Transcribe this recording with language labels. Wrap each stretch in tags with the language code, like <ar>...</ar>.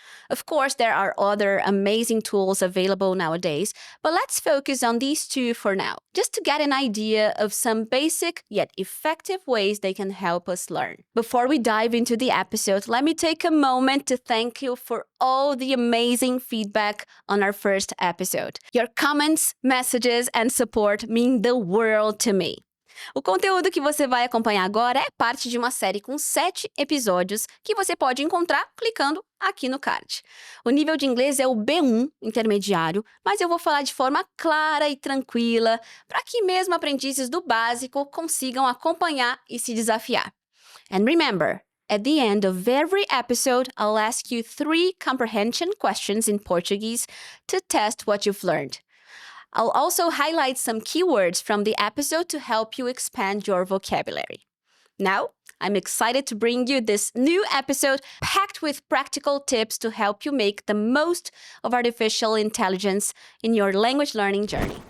<en>Of course, there are other amazing tools available nowadays, but let's focus on these two for now, just to get an idea of some basic yet effective ways they can help us learn. Before we dive into the episode, let me take a moment to thank you for all the amazing feedback on our first episode. Your comments, messages, and support mean the world to me.</en> <pt>O conteúdo que você vai acompanhar agora é parte de uma série com 7 episódios que você pode encontrar clicando aqui no card. O nível de inglês é o B1 intermediário, mas eu vou falar de forma clara e tranquila para que mesmo aprendizes do básico consigam acompanhar e se desafiar.</pt> <en>And remember, at the end of every episode, I'll ask you 3 comprehension questions in Portuguese to test what you've learned. I'll also highlight some keywords from the episode to help you expand your vocabulary. Now, I'm excited to bring you this new episode packed with practical tips to help you make the most of artificial intelligence in your language learning journey.</en>